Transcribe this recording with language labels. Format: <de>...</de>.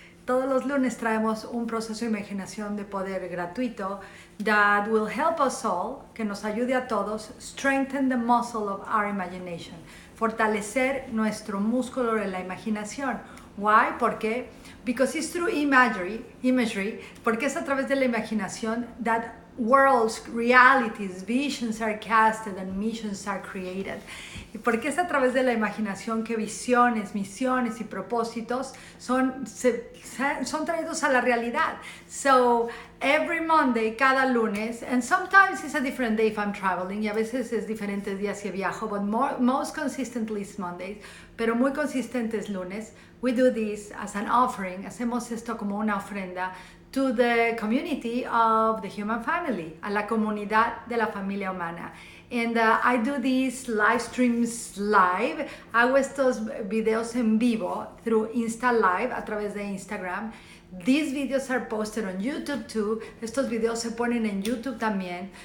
<es>Todos los lunes traemos un proceso de imaginación de poder gratuito</es> <en>that will help us all,</en> <es>que nos ayude a todos,</es> <en>strengthen the muscle of our imagination,</en> <es>fortalecer nuestro músculo de la imaginación.</es> <en>Why?</en> <es>¿Por qué?</es> <en>Because it's through imagery,</en> <es>porque es a través de la imaginación</es> <en>that worlds, realities, visions are casted and missions are created.</en> <es>Y porque es a través de la imaginación que visiones, misiones y propósitos son traídos a la realidad.</es> <en>So every Monday,</en> <es>cada lunes,</es> <en>and sometimes it's a different day if I'm traveling,</en> <es>y a veces es diferentes días si viajo,</es> <en>but most consistently is Mondays,</en> <es>pero muy consistente es lunes.</es> <en>We do this as an offering,</en> <es>hacemos esto como una ofrenda</es> <en>to the community of the human family,</en> <es>a la comunidad de la familia humana.</es> <en>And I do these live streams live,</en> <es>hago estos videos en vivo</es> <en>through Insta Live,</en> <es>a través de Instagram.</es> <en>These videos are posted on YouTube too.</en> <es>Estos videos se ponen en YouTube también.</es>